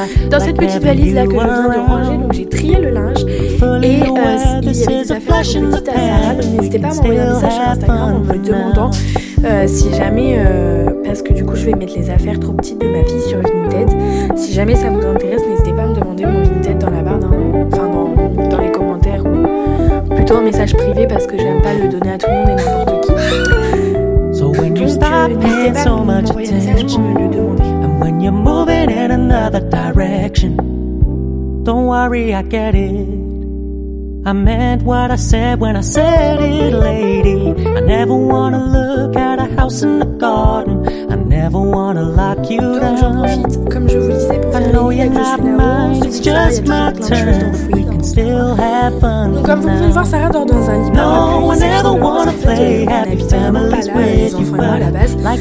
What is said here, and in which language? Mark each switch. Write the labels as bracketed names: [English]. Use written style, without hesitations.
[French] Dans cette petite valise là que je viens de ranger, donc j'ai trié le linge et il y avait des affaires trop petites à Sarah, donc n'hésitez pas à m'envoyer un message sur Instagram en me demandant si jamais, parce que du coup je vais mettre les affaires trop petites de ma fille sur Vinted. Si jamais ça vous intéresse, n'hésitez pas à me demander mon Vinted dans la barre, dans les commentaires ou plutôt en message privé parce que j'aime pas le donner à tout le monde et n'importe qui. Donc n'hésitez pas à m'envoyer un message pour me le demander. [English] And when you're moving in another direction, don't worry, I get it. I meant what I said when I said it, lady. I never wanna look at a house in the garden. I never wanna lock you down. [French] Donc j'en profite, comme je vous le disais, pour faire les liens que je suis là-haut. [English] It's just my turn. We can still have fun. [French] Donc comme vous pouvez le voir, Sarah dort dans un lit parapluie. C'est trop bien parce qu'en fait, on habite vraiment pas là, les enfants et moi à la base.